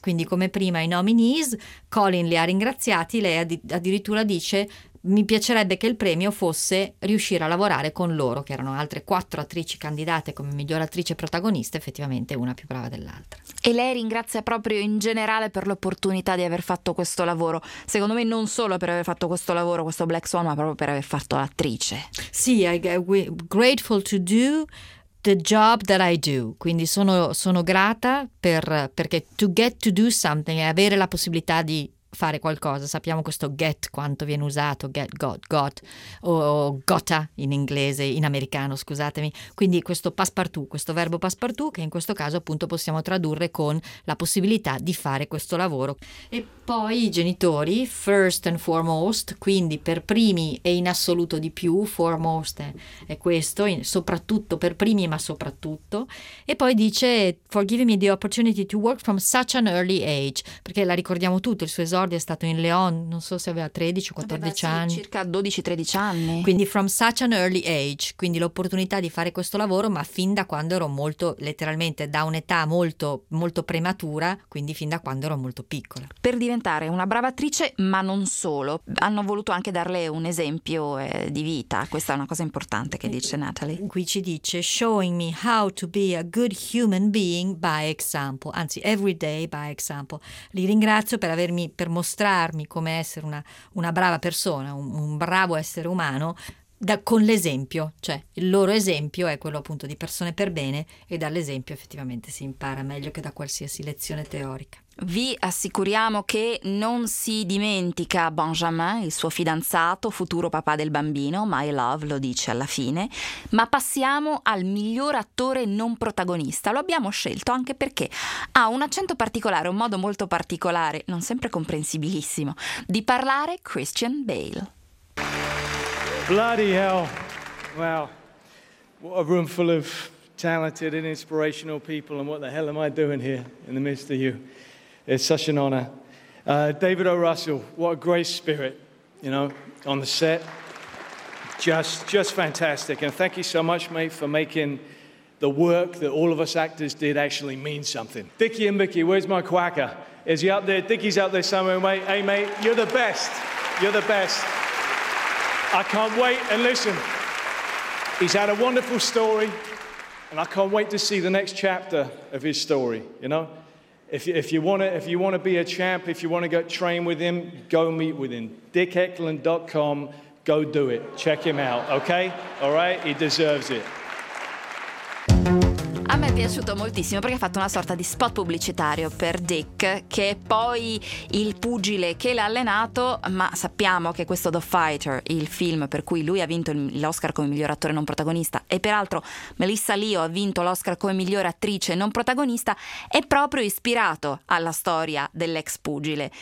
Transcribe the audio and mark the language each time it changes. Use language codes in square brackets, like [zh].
[it] Quindi come prima i nominees, Colin li ha ringraziati, lei addirittura dice, mi piacerebbe che il premio fosse riuscire a lavorare con loro, che erano altre quattro attrici candidate come miglior attrice protagonista, effettivamente una più brava dell'altra. E lei ringrazia proprio in generale per l'opportunità di aver fatto questo lavoro. Secondo me non solo per aver fatto questo lavoro, questo Black Swan, ma proprio per aver fatto l'attrice. [en] Sì, we're grateful to do the job that I do. [it] Quindi sono grata perché [en] to get to do something [it] è avere la possibilità di fare qualcosa. Sappiamo questo get quanto viene usato, get, got o gotta in inglese, in americano, scusatemi, quindi questo passepartout, questo verbo passepartout che in questo caso appunto possiamo tradurre con la possibilità di fare questo lavoro. E poi i genitori, [en] first and foremost, [it] quindi per primi e in assoluto di più, foremost è questo, soprattutto per primi ma soprattutto. E poi dice, [en] for giving me the opportunity to work from such an early age, [it] perché la ricordiamo tutto, il suo esordio è stato in Leon, non so se aveva 13 o 14 aveva, anni. Sì, circa 12-13 anni. Quindi [en] from such an early age, [it] quindi l'opportunità di fare questo lavoro, ma fin da quando ero molto, letteralmente, da un'età molto, molto prematura, quindi fin da quando ero molto piccola. Per diventare una brava attrice, ma non solo, hanno voluto anche darle un esempio di vita, questa è una cosa importante che dice Natalie. Qui ci dice, [en] showing me how to be a good human being by example, [it] anzi [en] every day by example. [it] Li ringrazio per mostrarmi come essere una brava persona, un bravo essere umano, con l'esempio, cioè il loro esempio è quello appunto di persone per bene, e dall'esempio effettivamente si impara meglio che da qualsiasi lezione teorica. Vi assicuriamo che non si dimentica Benjamin, il suo fidanzato, futuro papà del bambino, My Love lo dice alla fine. Ma passiamo al miglior attore non protagonista. Lo abbiamo scelto anche perché ha un accento particolare, un modo molto particolare, non sempre comprensibilissimo, di parlare, Christian Bale. [en] Bloody hell. Wow. What a room full of talented and inspirational people, and what the hell am I doing here in the midst of you? It's such an honor. David O. Russell, what a great spirit, you know, on the set. Just fantastic. And thank you so much, mate, for making the work that all of us actors did actually mean something. Dickie and Mickey, where's my quacker? Is he up there? Dickie's out there somewhere, mate. Hey, mate, you're the best. You're the best. I can't wait. And listen, he's had a wonderful story, and I can't wait to see the next chapter of his story, you know? If you want to be a champ, if you want to go train with him, go meet with him. DickEckland.com, go do it. Check him out, okay? All right? He deserves it. [it] A me è piaciuto moltissimo perché ha fatto una sorta di spot pubblicitario per Dick, che è poi il pugile che l'ha allenato, ma sappiamo che questo The Fighter, il film per cui lui ha vinto l'Oscar come miglior attore non protagonista, e peraltro Melissa Leo ha vinto l'Oscar come miglior attrice non protagonista, è proprio ispirato alla storia dell'ex pugile.